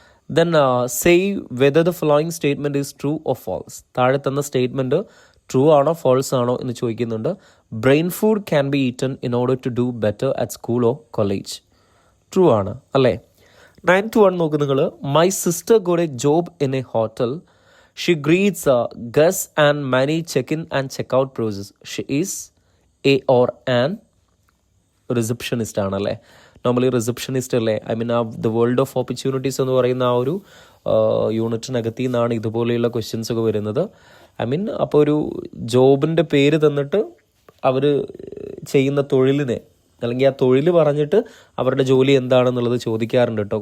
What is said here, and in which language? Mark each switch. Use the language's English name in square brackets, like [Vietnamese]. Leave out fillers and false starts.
[English] Then say whether the following statement is true or false. [Malayalam] താഴെ തന്ന statement true ആണോ false ആണോ എന്ന് ചോദിക്കുന്നുണ്ട്. [English] Brain food can be eaten in order to do better at school or college. [Malayalam] True ആണ് അല്ലേ. [English] 9th one [Malayalam] നോക്ക് നിങ്ങൾ. [English] My sister got a job in a hotel. She greets guests and many check-in and check-out process. She is a or an receptionist ആണല്ലേ. [Malayalam] Normally receptionist അല്ലേ. The world of opportunities എന്ന് പറയുന്ന ആ ഒരു യൂണിറ്റിനകത്തിൽ നിന്നാണ് ഇതുപോലെയുള്ള ക്വസ്റ്റ്യൻസ് ഒക്കെ വരുന്നത്. അപ്പോൾ ഒരു ജോബിൻ്റെ പേര് തന്നിട്ട് അവർ ചെയ്യുന്ന തൊഴിലിനെ അല്ലെങ്കിൽ ആ തൊഴിൽ പറഞ്ഞിട്ട് അവരുടെ ജോലി എന്താണെന്നുള്ളത് ചോദിക്കാറുണ്ട് കേട്ടോ.